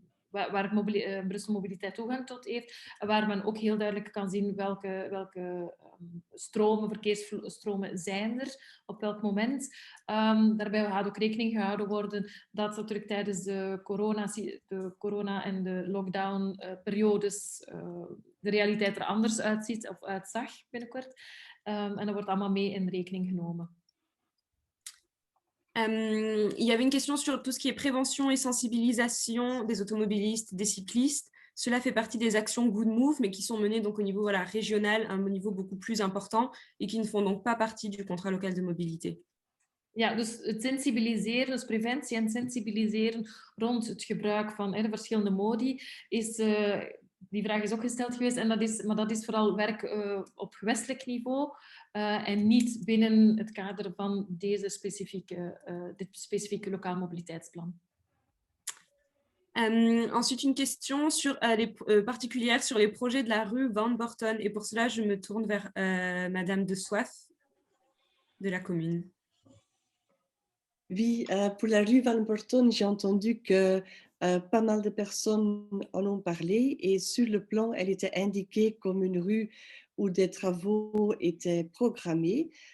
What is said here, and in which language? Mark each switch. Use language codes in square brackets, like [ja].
[nl] waar Brussel Mobiliteit toegang tot heeft. En waar men ook heel duidelijk kan zien welke verkeersstromen zijn er, op welk moment. Daarbij gaat ook rekening gehouden worden dat natuurlijk tijdens de corona en de lockdown-periodes de realiteit er anders uitziet of uitzag binnenkort. En dat wordt allemaal mee in rekening genomen. [fr] Il y avait une question sur tout ce qui est prévention et sensibilisation des automobilistes, des cyclistes. Cela fait partie des actions Good Move, mais qui sont menées donc au niveau régional, à un niveau beaucoup plus important et qui ne font donc pas partie du contrat local de mobilité. [nl] Ja, dus het sensibiliseren, dus preventie en sensibiliseren rond het gebruik van de verschillende modi, die vraag is ook gesteld geweest, maar dat is vooral werk op gewestelijk niveau en niet binnen het kader van dit specifieke lokaal mobiliteitsplan. [fr] Ensuite, une question particulière sur les projets de la rue Van Borton. Et pour cela, je me tourne vers Madame de Soif de la commune. Oui, pour la rue Van Borton, j'ai entendu que pas mal de personnes en ont parlé et sur le plan, elle était indiquée comme une rue où des travaux étaient programmés.